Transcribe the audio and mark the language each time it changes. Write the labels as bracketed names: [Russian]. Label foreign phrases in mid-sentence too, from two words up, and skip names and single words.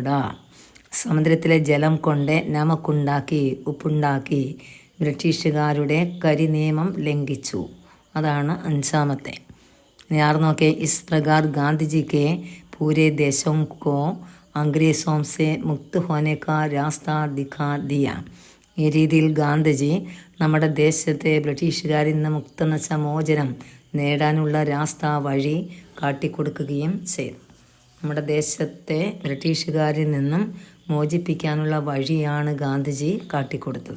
[Malayalam] സമുദ്രത്തിലെ ജലം കൊണ്ട് ഉപ്പുണ്ടാക്കി ബ്രിട്ടീഷുകാരുടെ കരിനിയമം ലംഘിച്ചു. അതാണ് 5. ഇനി 6 നോക്കി. [Hindi] इस प्रकार गांधीजी पूरे देश को अंग्रेज़ों से मुक्त होने का रास्ता दिखा दिया. [Malayalam] ഈ രീതിയിൽ ഗാന്ധിജി നമ്മുടെ ദേശത്തെ ബ്രിട്ടീഷുകാരിൽ നിന്ന് മുക്തെന്ന് വെച്ച മോചനം നേടാനുള്ള വഴി കാട്ടിക്കൊടുക്കുകയും ചെയ്തു. നമ്മുടെ ദേശത്തെ ബ്രിട്ടീഷുകാരിൽ നിന്നും മോചിപ്പിക്കാനുള്ള വഴിയാണ് ഗാന്ധിജി കാട്ടിക്കൊടുത്തത്.